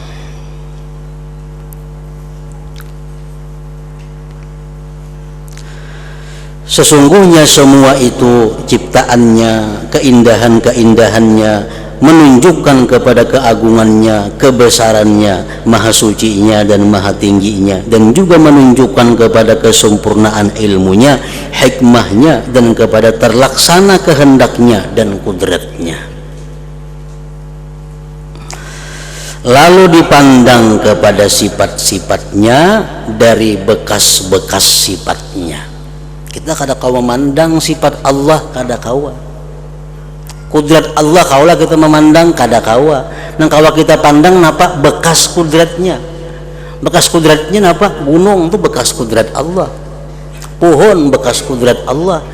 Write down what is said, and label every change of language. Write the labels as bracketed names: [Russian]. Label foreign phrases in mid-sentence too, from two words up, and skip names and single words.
[Indonesian] Sesungguhnya semua itu ciptaannya, keindahan-keindahannya menunjukkan kepada keagungannya, kebesarannya, maha sucinya dan maha tingginya, dan juga menunjukkan kepada kesempurnaan ilmunya, hikmahnya, dan kepada terlaksana kehendaknya dan kudratnya. Lalu dipandang kepada sifat-sifatnya dari bekas-bekas sifatnya. [Banjar] Kita kada kawa memandang sifat Allah, kada kawa. Kudrat Allah kaulah kita memandang, kada kawa. Nang kawa kita pandang napa bekas kudratnya. Bekas kudratnya napa? [Indonesian] Gunung itu bekas kudrat Allah. Pohon bekas kudrat Allah.